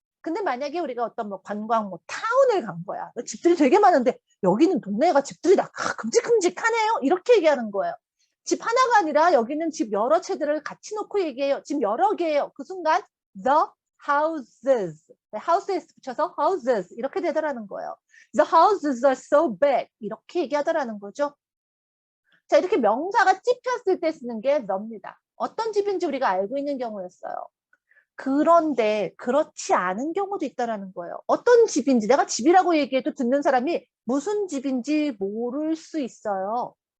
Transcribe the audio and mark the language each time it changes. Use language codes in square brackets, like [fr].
[ko] 근데 만약에 우리가 어떤 뭐 관광 뭐 타운을 간 거야. 집들이 되게 많은데 여기는 동네가 집들이 다 큼직큼직하네요. 이렇게 얘기하는 거예요. 집 하나가 아니라 여기는 집 여러 채들을 같이 놓고 얘기해요. 집 여러 개예요. 그 순간 the houses, houses 붙여서 houses 이렇게 되더라는 거예요. [en] The houses are so big [ko] 이렇게 얘기하더라는 거죠. 자, 이렇게 명사가 찝혔을 때 쓰는 게 the입니다. 어떤 집인지 우리가 알고 있는 경우였어요. 그런데 그렇지 않은 경우도 있다라는 거예요. 어떤 집인지 내가 집이라고 얘기해도 듣는 사람이 무슨 집인지 모를 수 있어요.